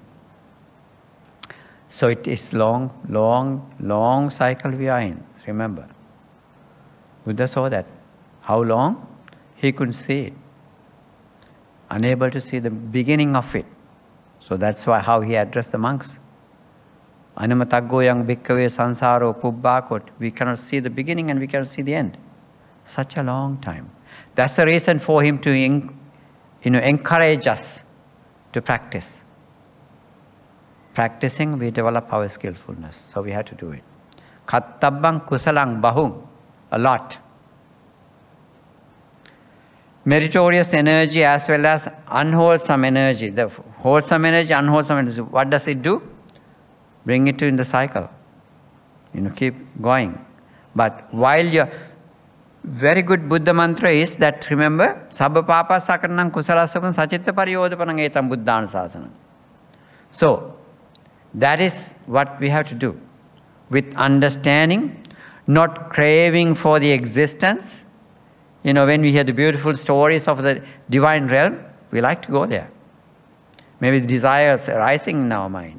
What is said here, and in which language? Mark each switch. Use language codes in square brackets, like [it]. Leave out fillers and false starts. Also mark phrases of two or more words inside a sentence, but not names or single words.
[en] So it is long cycle we are in, remember. Buddha saw that. How long? He couldn't see it. Unable to see the beginning of it. So that's why how he addressed the monks. [pi] Animataggo yang bhikkave sansaro pubbakot. [en] We cannot see the beginning and we cannot see the end. Such a long time. That's the reason for him to encourage us to practice. Practicing, we develop our skillfulness. So we have to do it. [pi] Kattabbang kusalang bahung. [en] A lot. Meritorious energy as well as unwholesome energy. The wholesome energy, unwholesome energy. What does it do? Bring it in the cycle. Keep going. But while you're... Very good Buddha mantra is that, remember, [pi] sabba papa sakarnam kusalasakam sachitta pariyodapanam etam buddhana sasanam. [en] So, that is what we have to do. With understanding, not craving for the existence. When we hear the beautiful stories of the divine realm, we like to go there. Maybe the desires arising in our minds.